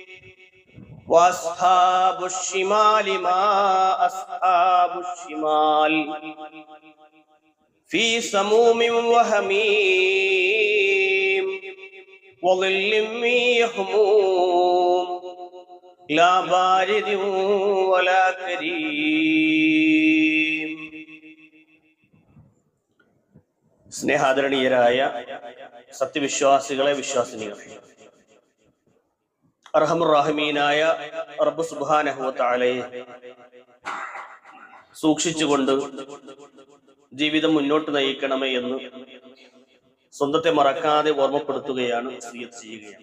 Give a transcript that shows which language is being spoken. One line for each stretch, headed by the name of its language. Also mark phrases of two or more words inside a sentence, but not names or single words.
Arabic: وأصحاب الشمال ما أصحاب الشمال في سموم وحميم وظل من يحموم لا بارد ولا كريم.
Malayalam: സ്നേഹാദരണീയരായ സത്യവിശ്വാസികളെ, വിശ്വാസിനികളെ, അർഹമുർ-റഹീമീനായ റബ്ബ് സുബ്ഹാനഹു വ തആലയെ സൂക്ഷിച്ചുകൊണ്ട് ജീവിതം മുന്നോട്ട് നയിക്കണമേ എന്ന് സ്വന്തത്തെ മറക്കാതെ ഓർമ്മപ്പെടുത്തുകയാണ്, വസിയ്യത്ത് ചെയ്യുകയാണ്.